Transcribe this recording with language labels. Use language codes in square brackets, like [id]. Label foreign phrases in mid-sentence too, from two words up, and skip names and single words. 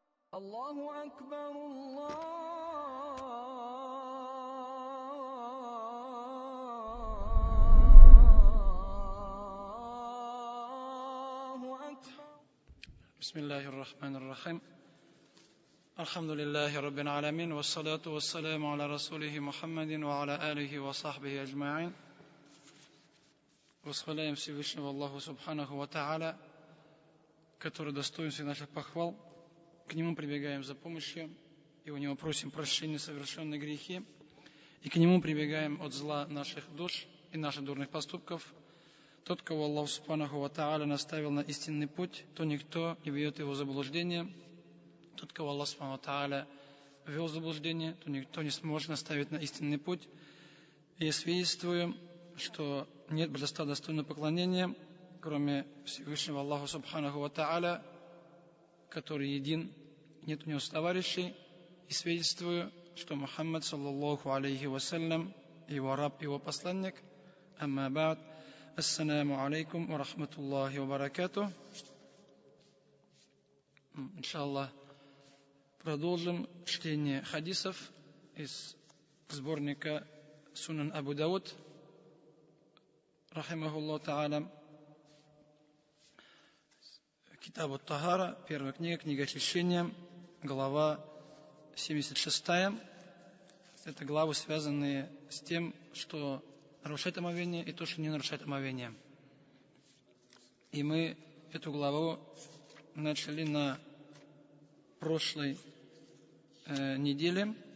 [ar] الله أكبر الله أكبر. بسم الله الرحمن الرحيم. الحمد لله رب العالمين والصلاة والسلام على رسوله محمد وعلى آله وصحبه أجمعين. [ru] Восхваляем Всевышнего Аллаху [ar] سبحانه وتعالى, [ru] который достоин всех наших похвал. К Нему прибегаем за помощью, и у Него просим прощения совершенных грехи, и к Нему прибегаем от зла наших душ и наших дурных поступков. Тот, кого Аллах [ar] سبحانه وتعالى [ru] наставил на истинный путь, то никто не ведет его в заблуждение. Тот, кого Аллах [ar] سبحانه وتعالى [ru] ввел в заблуждение, то никто не сможет наставить на истинный путь. И я свидетельствую, что нет божества достойного поклонения, кроме Всевышнего Аллаха [ar] سبحانه وتعالى, [ru] который един, нет у него товарищей, и свидетельствую, что Мухаммад, [ar] صلى الله عليه وسلم, [ru] его раб, его посланник. [ar] أما بعد. السلام عليكم ورحمة الله وبركاته. [ru] Иншаллах, продолжим чтение хадисов из сборника Сунан Абу Дауд, [ar] رحمه الله تعالى. [ru] Китаб ат-Тахара, первая книга, книга очищения, глава 76. Это главы, связанные с тем, что нарушает омовение, и то, что не нарушает омовение. И мы эту главу начали на прошлой неделе.